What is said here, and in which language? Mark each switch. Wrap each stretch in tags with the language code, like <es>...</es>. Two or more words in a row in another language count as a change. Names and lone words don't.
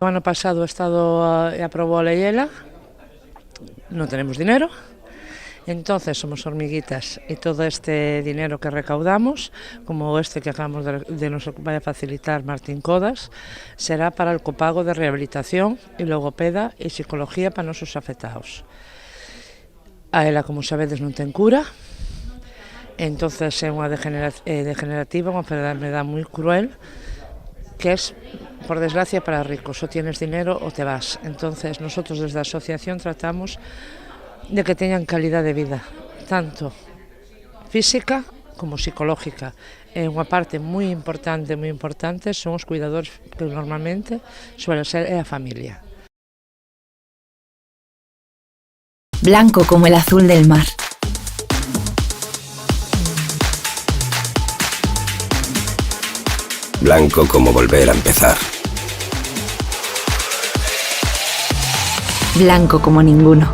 <gl>O ano pasado o Estado aprobou a lei ELA, non</gl> <es>tenemos dinero, entonces somos hormiguitas</es> <gl>e todo este dinero que recaudamos, como este que acabamos de nos vai a facilitar Martín Codas, será</gl> <es>para el copago de rehabilitación</es> <gl>e logopeda e psicología para nosos afectados. A ela, como sabedes, non ten cura, entonces é unha degenerativa, unha enfermedade moi cruel,</gl> <es>que es, por desgracia, para ricos. O tienes dinero o te vas. Entonces, nosotros desde</es> <gl>a asociación</gl> <es>tratamos de que teñan calidad de vida, tanto física como psicológica.</es> <gl>É unha parte moi importante son os cuidadores que normalmente suele ser a familia.</gl> <es>Blanco como el azul del mar. Blanco como volver a empezar. Blanco como ninguno.</es>